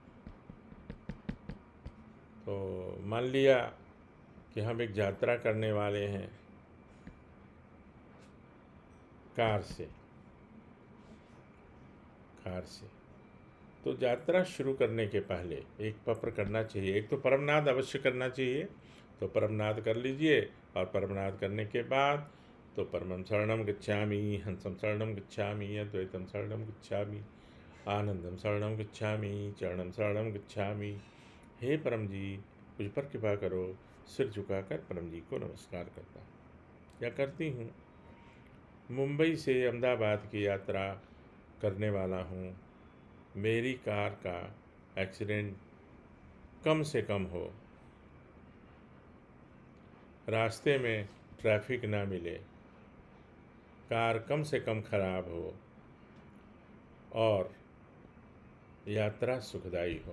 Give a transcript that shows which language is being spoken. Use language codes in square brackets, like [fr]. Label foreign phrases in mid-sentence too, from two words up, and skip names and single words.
[hi] तो मान लिया कि हम एक यात्रा करने वाले हैं कार से, तो यात्रा शुरू करने के पहले एक पत्र करना चाहिए, एक तो परमनाद अवश्य करना चाहिए, तो परमनाद कर लीजिए। और परमनाद करने के बाद तो [pi] परमं शरणं गच्छामि, हंसं शरणं गच्छामि, अद्वैतं शरणं गच्छामि, आनंदम शरणं गच्छामि, चरणं शरणं गच्छामि। [hi] हे परम जी, मुझ पर कृपा करो। सिर झुकाकर परम जी को नमस्कार करता हूँ या करती हूँ। मुंबई से अहमदाबाद की यात्रा करने वाला हूँ। मेरी कार का एक्सीडेंट कम से कम हो, रास्ते में ट्रैफिक ना मिले, कार कम से कम खराब हो, और यात्रा सुखदायी हो।